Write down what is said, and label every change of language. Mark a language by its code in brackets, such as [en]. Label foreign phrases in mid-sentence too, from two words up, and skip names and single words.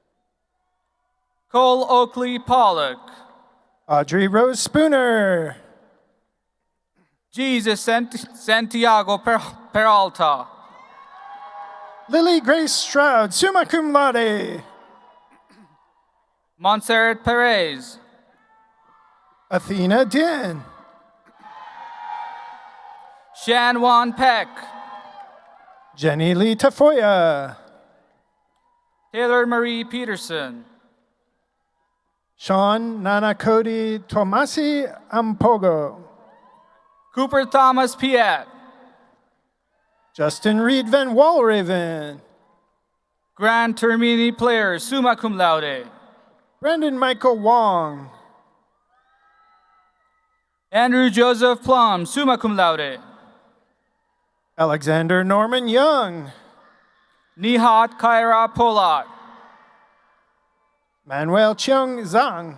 [en] Cole Oakley Pollock. Audrey Rose Spooner. Jesus Santiago Peralta. Lily Grace Stroud, summa cum laude. Montserrat Perez. Athena Din. Shan Wan Peck. Jenny Lee Tafoya. Taylor Marie Peterson. Sean Nana Cody Tomasi Ampogo. Cooper Thomas Piat. Justin Reed Van Walraven. Grand Termini player, summa cum laude. Brandon Michael Wong. Andrew Joseph Plum, summa cum laude. Alexander Norman Young. Nihat Kaira Polat. Manuel Cheung Zhang.